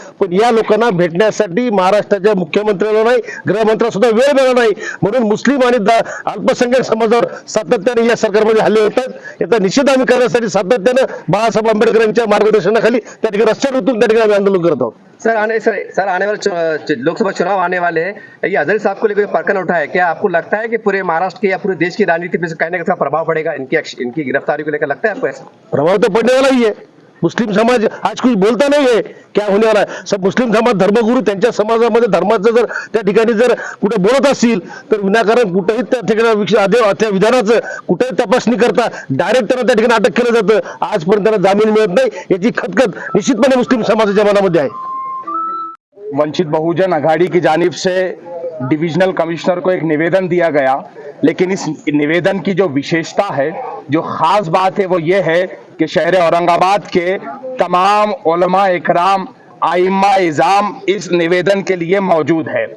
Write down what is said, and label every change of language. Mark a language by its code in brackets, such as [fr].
[mr] पण या लोकांना भेटण्यासाठी महाराष्ट्राच्या मुख्यमंत्र्याला नाही, गृहमंत्र्याला सुद्धा वेळ मिळाला नाही. म्हणून मुस्लिम आणि अल्पसंख्याक समाजावर सातत्याने या सरकारमध्ये हल्ले होतात. याचा निषेध आम्ही करण्यासाठी सातत्यानं बाळासाहेब आंबेडकर यांच्या मार्गदर्शनाखाली त्या ठिकाणी रस्त्यावर उतरून त्या ठिकाणी आम्ही आंदोलन करत आहोत. [hi] सर आने वाले लोकसभा चुनाव आने वाले हैं, ये अजहरी साहब को लेकर प्रकरण उठा है, क्या आपको लगता है कि पूरे महाराष्ट्र की या पूरे देश की राजनीति पे कहीं ना कहीं प्रभाव पड़ेगा इनकी गिरफ्तारी को लेकर? लगता है आपको ऐसा? प्रभाव तो पड़ने वाला ही है. मुस्लिम समाज आज कुछ बोलता नहीं है, क्या होने वाला है. [mr] सब मुस्लिम समाज धर्मगुरू त्यांच्या समाजामध्ये धर्माचं जर त्या ठिकाणी जर कुठे बोलत असतील तर विनाकारण कुठेही त्या ठिकाणी त्या विधानाचं कुठेही तपासणी करता डायरेक्ट त्यांना त्या ठिकाणी अटक केलं जातं. आजपर्यंत त्यांना जामीन मिळत नाही. याची खतखत निश्चितपणे मुस्लिम समाजाच्या मनामध्ये आहे. [hi] वंचित बहुजन अघाड़ी की जानिब से डिविजनल कमिश्नर को एक निवेदन दिया गया, लेकिन इस निवेदन की जो विशेषता है, जो खास बात है, वो ये है कि शहर औरंगाबाद के तमाम उलमा इकराम, आइम्मा इज़ाम इस निवेदन के लिए मौजूद है.